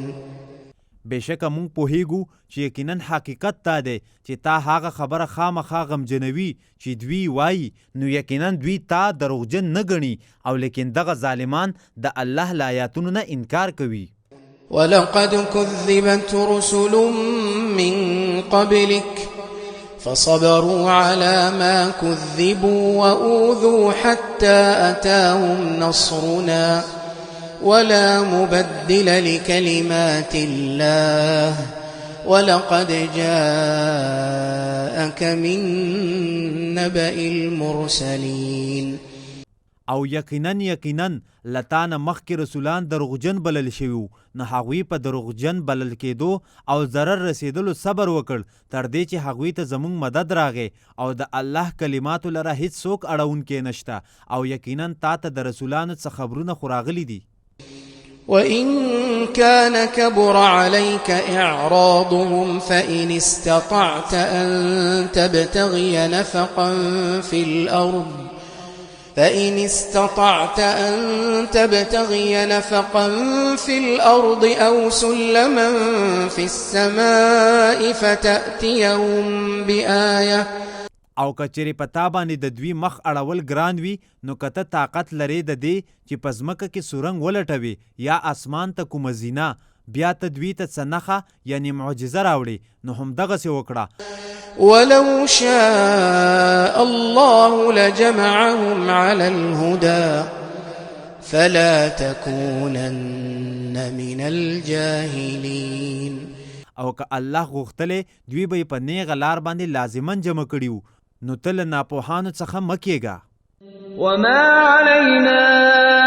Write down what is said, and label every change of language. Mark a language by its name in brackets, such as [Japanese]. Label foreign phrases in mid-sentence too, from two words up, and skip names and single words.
[Pashto] بېشکه موږ پوهیږو چې یقینا حقیقت دا دی چې تا هغه خبره خامخا غمجنوي چې دوی وایي نو یقینا دوی تا دروغجن نه ګڼي او لیکن دغه ظالمان د الله له آیاتونو نه انکار کوي. [Arabic] ولقد كذبت رسل من قبلك فصبروا على ما كذبوا وأوذوا حتى أتاهم نصرنا ولا مبدل لكلمات الله ولقد جاءك من نبأ المرسلين. [Pashto] او یقینا لتانه مخکې رسولان دروغجن بلل شوي نو هغوی په دروغجن بلل کېدو او ضرر رسیدلو صبر وکړ تر دې چې هغوی ته زموږ مدد راغی او د الله کلماتو لره هیڅ څوک اړونکی نشته او یقینا تا ته د رسولانو څخه خبرونه خو راغلي دي. [Arabic] وإن كان كبر عليك إعراضهم فإن استطعت أن تبتغي نفقا في الأرض أو سلما في السماء فتأتيهم بآية. [Pashto] او کچېرې په تا باندې د دوی مخ اړول ګران وي نو که ته طاقت لرې د دې چې په ځمکه کې سورنګ ولټوي یا اسمان ته کومه زینه بیا ته دوی ته څه نښه یعنې معجزه راوړي نو همدغسې وکړه. [Arabic] ولو شاء الله لجمعهم على الهدى فلا تكونن من الجاهلين. [Pashto] او که الله غوښتلی دوی به یې په نیغه لار باندې لازمن جمع کړي نو ته له ناپوهانو څخه مه کېږه. [Arabic] وما علينا